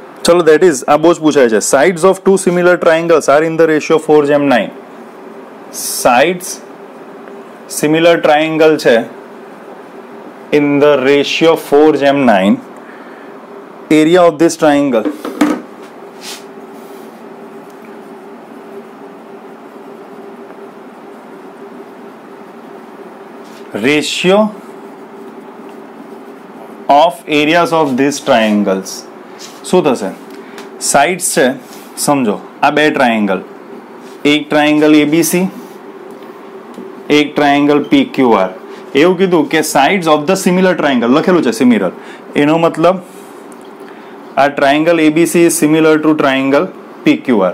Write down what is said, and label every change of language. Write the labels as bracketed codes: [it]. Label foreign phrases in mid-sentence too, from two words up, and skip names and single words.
[gu] ચલો [en] that is [gu] આ બહુ જ પૂછાય છે. [en] Sides of two similar triangles are in the ratio 4:9. Sides similar triangle છે in the ratio 4:9. Area of this triangle. Ratio of areas of these triangles. [gu] શું થશે? સાઇડ્સ છે, સમજો આ બે ટ્રાયેંગલ, એક ટ્રાયેંગલ એબીસી, એક ટ્રાયેંગલ પીક્યુઆર. એવું કીધું કે [en] sides of the similar triangle [gu] લખેલું છે સિમિલર, એનો મતલબ આ ટ્રાયેંગલ એબીસી [en] is similar to triangle [gu] પીક્યુઆર.